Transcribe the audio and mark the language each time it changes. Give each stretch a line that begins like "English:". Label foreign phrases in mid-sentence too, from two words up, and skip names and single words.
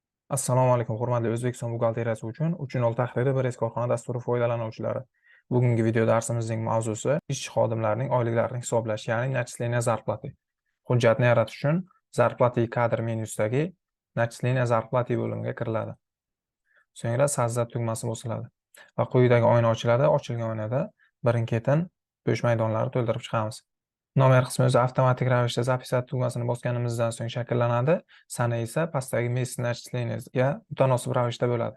Uzbek: Assalomu alaykum, hurmatli O'zbekiston buxgalteriyasi uchun 3 tahriri bir korxona dasturi foydalanuvchilari. Bugungi video darsimizning mavzusi ishchi xodimlarning oyliklarini hisoblash, ya'ni
Russian: начисление зарплаты.
Uzbek: Hujjatni yaratish uchun зарплаты kadr menyusidagi
Russian: начисление зарплаты
Uzbek: bo'limiga kiriladi. So'ngra sozdать tugmasi bosiladi va quyidagi oyna ochiladi. Ochilgan oynada birin-ketin bo'sh maydonlarni to'ldirib chiqamiz. Nomer qismi o'zi avtomatik ravishda "Записать" tugmasini bosganimizdan so'ng shakllanadi. Sana esa pastdagi
Russian: "Месяц начисления"
Uzbek: ga mutanosib ravishda bo'ladi.